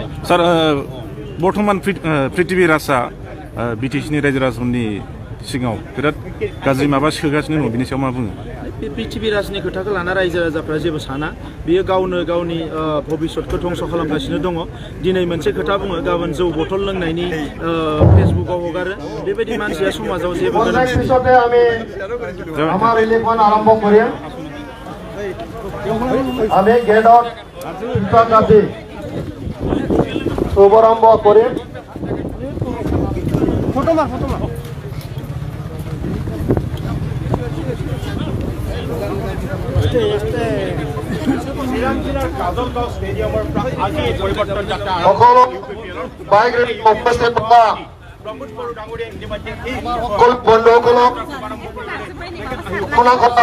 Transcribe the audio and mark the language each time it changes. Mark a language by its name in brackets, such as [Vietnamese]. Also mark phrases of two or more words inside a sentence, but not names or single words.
[Bodo] सार बर्थमान पृथ्वी राजआ बिटिसिनि रायजो राजाफोरनि सिगाङाव बिराद गाज्रि माबा सोगासिनो दङ बिनि सायाव मा बुङो पृथ्वी राजनि खोथाखौ लाना रायजो राजाफ्रा जेबो साना बियो गावनो गावनि भबिष्यतखौ धंस खालामगासिनो दङ दिनै मोनसे खोथा बुङो गाबोन जौ बथल लोंनायनि फेसबुकआव हगारो बेबायदि मानसिया समाजाव जेबो [Assamese] আমি গেটত কাটি শুভারম্ভ কৰিম সকলো বাইক ৰেলী উপস্থিত থকা বন্ধুসকলক শুনা কথা